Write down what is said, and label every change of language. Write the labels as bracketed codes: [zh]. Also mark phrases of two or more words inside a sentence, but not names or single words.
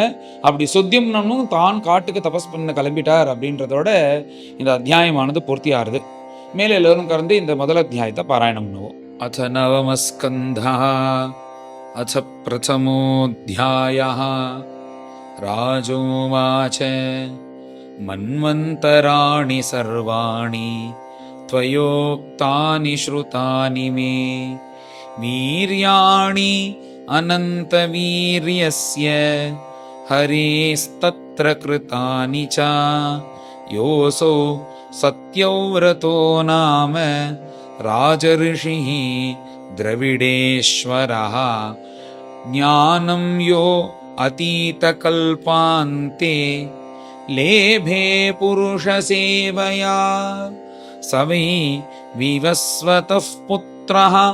[ta] அப்படி சுத்தியம்னனும் தான் காட்டுக்கு தபஸ் பண்ண கிளம்பிட்டார் அப்படின்றதோட இந்த அத்தியாயமானது பூர்த்தியாகுது. மேலே எல்லோரும் கலந்து இந்த முதல் அத்தியாயத்தை பாராயணம் பண்ணுவோம். [sa] अथ नवमस्कन्धा अथ प्रथमोऽध्यायः राजोवाच मन्वन्तराणि सर्वाणि त्वयोक्तानि श्रुतानि मे वीर्याणि अनन्तवीर्यस्य हरेस्तत्र कृतानि च योऽसौ सत्यव्रतो नाम राजऋषिः द्रविडेश्वरः ज्ञानं यो अतीतकल्पान्ते लेभे पुरुषसेवया सवै विवस्वतः पुत्रः